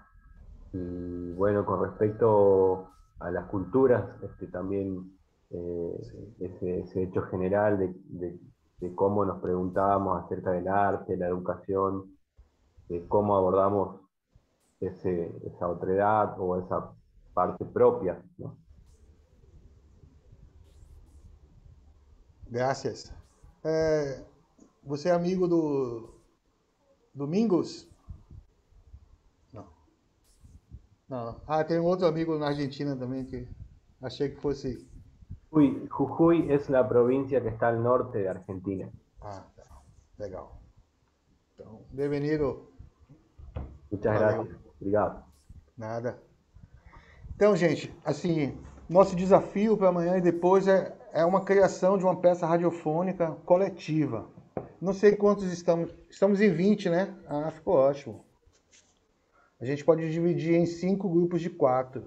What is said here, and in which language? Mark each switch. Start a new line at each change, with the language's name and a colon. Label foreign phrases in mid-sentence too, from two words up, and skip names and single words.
Spanish: Y bueno, con respecto a las culturas, también ese hecho general de cómo nos preguntábamos acerca del arte, la educación, de cómo abordamos esa otredad o esa parte propia, ¿no? Gracias.
Portuguese: Você é amigo do Domingos? Não. Ah, tem um outro amigo na Argentina também que achei que fosse...
Spanish: Jujuy es la provincia que está al norte de Argentina.
Portuguese: Ah, tá. Legal. Então, bem-vindo.
Spanish: Muchas gracias.
Portuguese: Obrigado. Nada. Então, gente, assim, nosso desafio para amanhã e depois é uma criação de uma peça radiofônica coletiva. Não sei quantos estamos. Estamos em 20, né? Ah, ficou ótimo. A gente pode dividir em 5 grupos de 4.